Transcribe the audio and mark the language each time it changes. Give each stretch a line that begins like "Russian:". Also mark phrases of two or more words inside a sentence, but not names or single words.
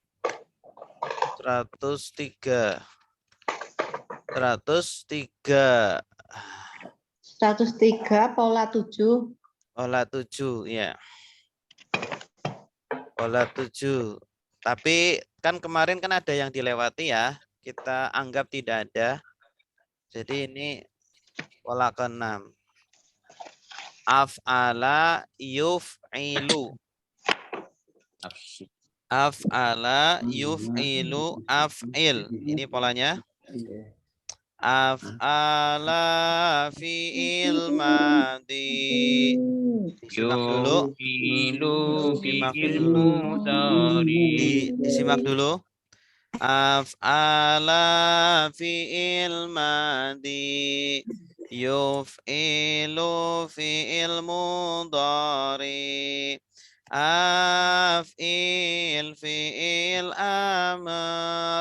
Indonesian: 103 pola 7. Pola 7 ya. Pola 7. Tapi kan kemarin kan ada yang dilewati ya. Kita anggap tidak ada. Jadi ini pola ke-6.
Arabic: Af'ala yuf'ilu. Af'ala yuf'ilu af'il.
Indonesian: Ini polanya.
Arabic: Af'ala fi'il madi.
Indonesian: Disimak dulu. Disimak dulu.
Arabic: Af'ala fi'il madi. Yuf'ilu fi'il mudhari. Af'il fi'il amr.